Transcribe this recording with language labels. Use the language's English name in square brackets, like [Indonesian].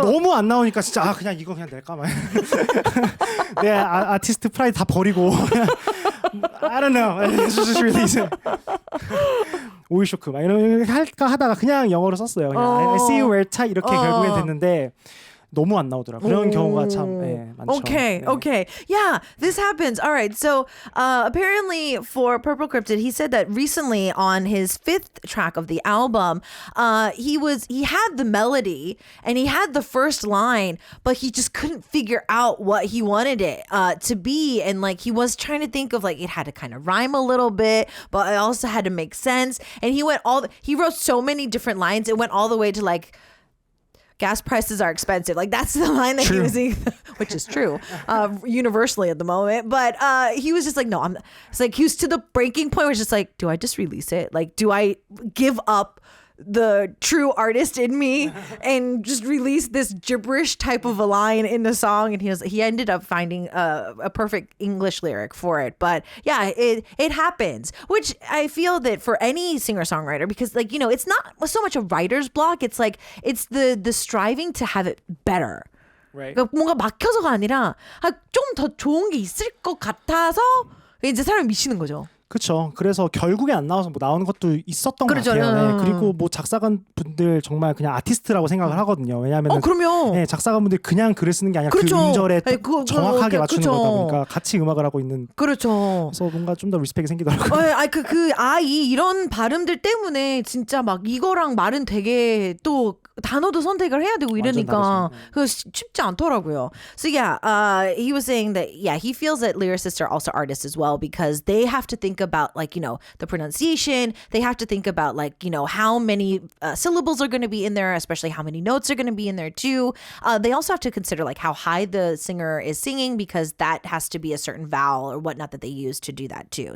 [Korean] 너무 안 나오니까 진짜 그냥 이거 그냥 낼까 말. 내 아티스트 프라이드 다 버리고 [English] I don't know. Just release it. [Korean] 오일 쇼크 막 이런 할까 하다가 그냥 영어로 썼어요. 그냥 [English] I see you where [Korean] 차 이렇게 결국엔 됐는데 너무 안 나오더라고요. 그런 경우가 참 많죠. [English] Okay. Yeah, this happens. All right. So apparently for 퍼플크립티드, he said that recently on his 5th track of the album, he had the melody and he had the first line, but he just couldn't figure out what he wanted it to be. And like he was trying to think of like it had to kind of rhyme a little bit, but it also had to make sense. And he wrote so many different lines. It went all the way to like, gas prices are expensive. Like that's the line that he was saying, which is true universally at the moment. But he was just like, no, it's like he was to the breaking point where it's just like, do I just release it? Like, do I give up the true artist in me and just release this gibberish type of a line in the song? And he ended up finding a perfect English lyric for it. But yeah, it happens, which I feel that for any singer-songwriter, because like, you know, it's not so much a writer's block. It's like, it's the striving to have it better. Right. [Korean] 그러니까 뭔가 막혀서가 아니라 좀 더 좋은 게 있을 것 같아서 이제 사람이 미치는 거죠. 그렇죠. 그래서 결국에 안 나와서 뭐 나오는 것도 있었던 그렇죠. 것 같아요. 네. 그리고 뭐 작사가 분들 정말 그냥 아티스트라고 생각을 하거든요. 왜냐하면 그럼요. 작사가 분들 그냥 글을 쓰는 게 아니라 그렇죠. 그 음절에 정확하게 맞추는 그렇죠. 거다 보니까 같이 음악을 하고 있는. 그렇죠. 그래서 뭔가 좀 더 리스펙이 생기더라고요. 이런 발음들 때문에 진짜 막 이거랑 말은 되게 또 단어도 선택을 해야 되고 이러니까 그 쉽지 않더라고요. [English] So he was saying that he feels that lyricists are also artists as well because they have to think about like, you know, the pronunciation. They have to think about like, you know, how many syllables are going to be in there, especially how many notes are going to be in there too. They also have to consider like how high the singer is singing because that has to be a certain vowel or whatnot that they use to do that too.